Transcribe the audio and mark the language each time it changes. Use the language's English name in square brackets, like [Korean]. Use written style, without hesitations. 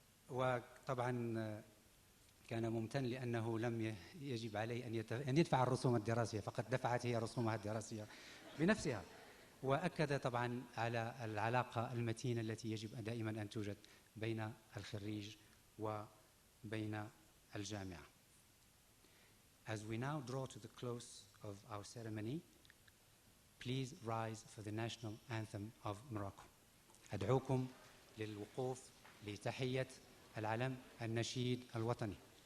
[Arabic] وطبعا كان ممتن لأنه لم يجب عليه أن يدفع الرسوم الدراسية، فقد دفعت هي رسومها الدراسية بنفسها. وأكد طبعا على العلاقة المتينة التي يجب دائما أن توجد بين الخريج وبين الجامعة. [English] As we now draw to the close of our ceremony, please rise for the national anthem of Morocco. [Arabic] أدعوكم للوقوف لتحية العلم النشيد الوطني.